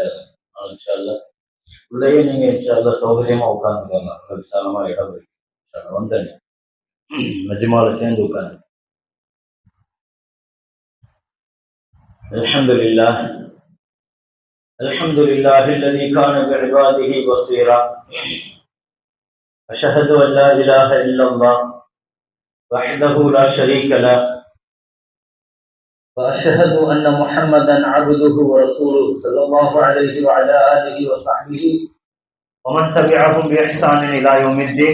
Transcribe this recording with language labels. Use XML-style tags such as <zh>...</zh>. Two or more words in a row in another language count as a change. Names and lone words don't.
<ta>இன்ஷால்லா உள்ளேயே நீங்க இன்ஷால்லா சௌகரியமா உட்கார்ந்துக்கோங்க. விசாலமா இடம் இருக்கு. வந்தேன் மஜ்மால சேர்ந்து உட்கார்ந்து.</ta> <ar>الحمد لله الحمد لله الذي كان بعباده بصيرا أشهد أن لا إله إلا الله وحده لا شريك له وأشهد أن محمدا عبده ورسوله صلى الله عليه وعلى آله وصحبه ومن تبعهم بإحسان إلى يوم الدين.</ar>